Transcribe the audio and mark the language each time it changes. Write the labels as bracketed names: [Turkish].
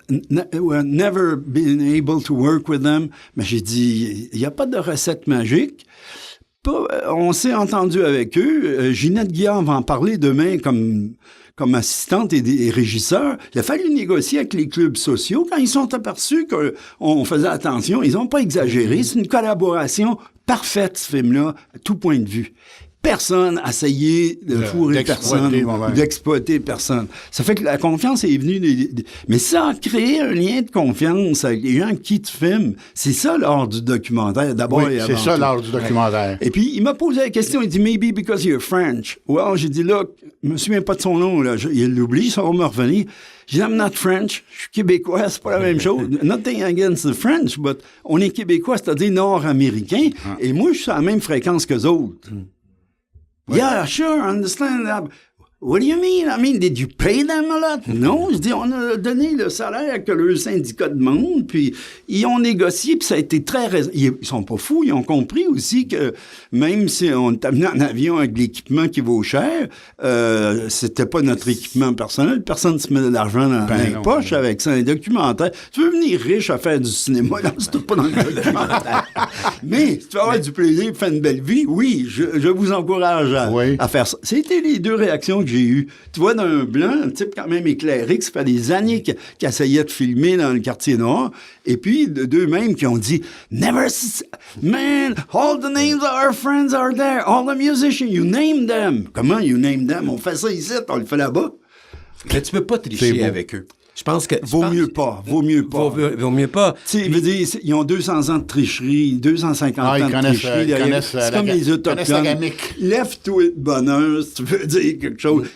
[English] We've never been able to work with them. [French] Mais j'ai dit, il n'y a pas de recette magique. On s'est entendu avec eux. Ginette Guillaume va en parler demain comme assistante et régisseur. Il a fallu négocier avec les clubs sociaux. Quand ils sont aperçus qu'on faisait attention, ils n'ont pas exagéré. C'est une collaboration parfaite, ce film-là, à tout point de vue. Personne n'a essayé de fourrer personne, d'exploiter personne. Ça fait que la confiance est venue... Mais ça a créé un lien de confiance avec les gens qui te filment. C'est ça l'art du documentaire, d'abord et avant c'est ça tout. l'art du documentaire. Ouais. Et puis, il m'a posé la question, il dit « [English] Maybe because you're French. » Well, [French] j'ai dit « [English] Look, [French] je me souviens pas de son nom, là. Il l'oublie, ça va me revenir. » J'ai dit « [English] I'm not French. [French] Je suis québécois, c'est pas la même chose. [English] Nothing against the French, but [French] on est québécois, c'est-à-dire nord-américain. Et moi, je suis à la même fréquence qu'eux autres. [English] Yeah, sure, I understand that. What do you mean? I mean, did you pay them a lot? [French] Non, je dis, on a donné le salaire que le syndicat demande, puis ils ont négocié, puis ça a été très... Ils sont pas fous, ils ont compris aussi que même si on est amené en avion avec de l'équipement qui vaut cher, c'était pas notre équipement personnel, personne ne se met de l'argent dans les poches avec ça, un documentaire. Tu veux venir riche à faire du cinéma, là, c'est pas dans le documentaire. Mais si tu veux avoir du plaisir et faire une belle vie, oui, je vous encourage à faire ça. C'était les deux réactions que j'ai eu. Tu vois, d'un blanc, un type quand même éclairé, qui ça fait des années qu'il essayait de filmer dans le quartier noir, et puis d'eux-mêmes qui ont dit « Never... [English] Man, all the names of our friends are there. All the musicians, you name them. » Comment you name them? [French] On fait ça ici, on le fait là-bas. Mais tu peux pas tricher avec eux. Je pense que... Vaut mieux pas. Vaut mieux pas. Tu sais, il veut dire, ils ont 200 ans de tricherie, 250 ans de tricherie. C'est comme les Autochtones. Lève-toi de bonheur, si tu veux dire quelque chose.